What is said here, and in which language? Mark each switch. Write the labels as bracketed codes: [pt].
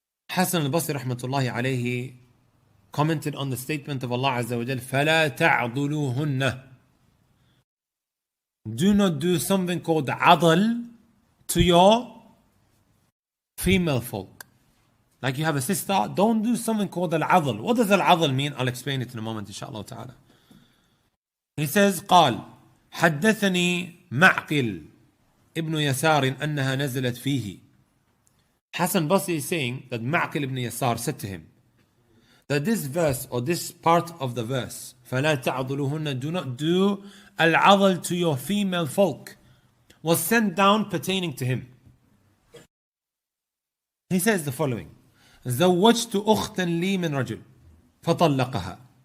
[en] Hasan al-Basri rahmatullahi alayhi commented on the statement of Allah Azza wa Jal, [ar] فَلَا تَعْضُلُوهُنَّ. [en] Do not do something called adl to your female folk. Like you have a sister, don't do something called al-adl. What does al-adl mean? I'll explain it in a moment, inshallah ta'ala. [ar] He says, قال حدثني معقل ابن يسار أنها نزلت فيه. [en] Hasan Basri is saying that Ma'qil ibn Yasar said to him that this verse or this part of the verse, [ar] فَلَا تَعْضُلُهُنَّ, [en] do not do al-adl to your female folk, was sent down pertaining to him. He says the following: [ar] 𝗀𝘀𝘁 أختا لي من رجل فطلقها.